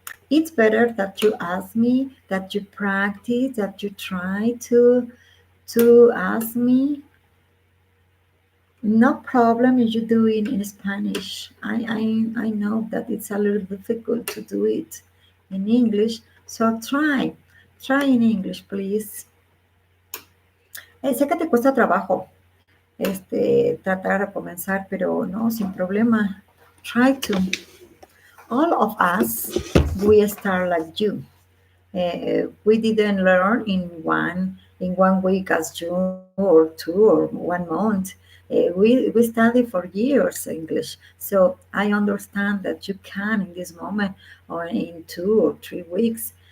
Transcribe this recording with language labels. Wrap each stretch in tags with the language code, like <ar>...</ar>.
<en>It's better that you ask me, that you practice, that you try to ask me. No problem if you do it in Spanish. I know that it's a little difficult to do it in English, so try in English, please.</en> <es>Sé que te cuesta trabajo tratar de comenzar, pero no, sin problema.</es> <en>Try to. All of us, we start like you. We didn't learn in one week as you, or 2 or 1 month. We study for years English, so I understand that you can in this moment, or in 2 or 3 weeks.</en>